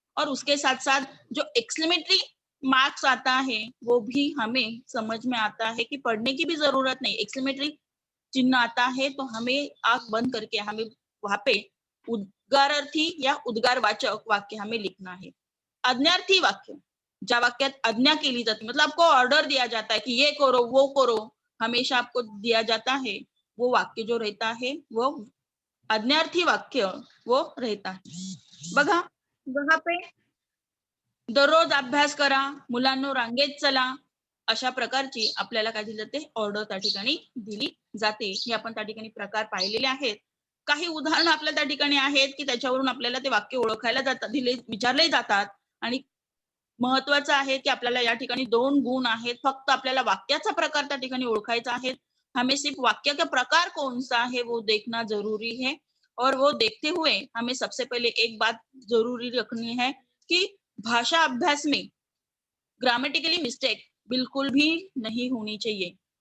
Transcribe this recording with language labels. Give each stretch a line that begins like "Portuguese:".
Hindi: और उसके साथ साथ जो एक्सक्लेमेटरी मार्क्स आता है वो भी हमें समझ में आता है कि पढ़ने की भी जरूरत नहीं, एक्सक्लेमेटरी चिन्ह आता है तो हमें आंख बंद करके हमें वहां पे उद्गारार्थी या उद्गारवाचक वाक्य हमें लिखना है। आज्ञार्थी वाक्य,
Marathi: ज्या वाक्यात आज्ञा केली जाती,
Hindi: मतलब आपको ऑर्डर दिया जाता है कि ये करो वो करो, हमेशा आपको दिया जाता है, वो वाक्य जो रहता है वो आज्ञार्थी वाक्य वो रहता है।
Marathi: बघा,
Hindi: वहां पे
Marathi: दररोज अभ्यास करा, मुलांनो रांगेत चला, अशा प्रकारची आपल्याला काय दिली जाते, ऑर्डर त्या ठिकाणी दिली जाते। हे आपण त्या ठिकाणी प्रकार पाहिलेले आहेत। काही उदाहरण आपल्या त्या ठिकाणी आहेत की त्याच्यावरून आपल्याला ते वाक्य ओळखायला जातात, विचारले जातात। आणि महत्वाचं आहे की आपल्याला या ठिकाणी 2 गुण आहेत, फक्त आपल्याला वाक्याचा प्रकार त्या ठिकाणी ओळखायचा आहे।
Hindi: हमें सिर्फ वाक्य का प्रकार कौन सा है वो देखना जरूरी है। और वो देखते हुए हमें सबसे पहले एक बात जरूरी रखनी है कि भाषा अभ्यास में ग्रामेटिकली मिस्टेक बिल्कुल भी नहीं होनी चाहिए।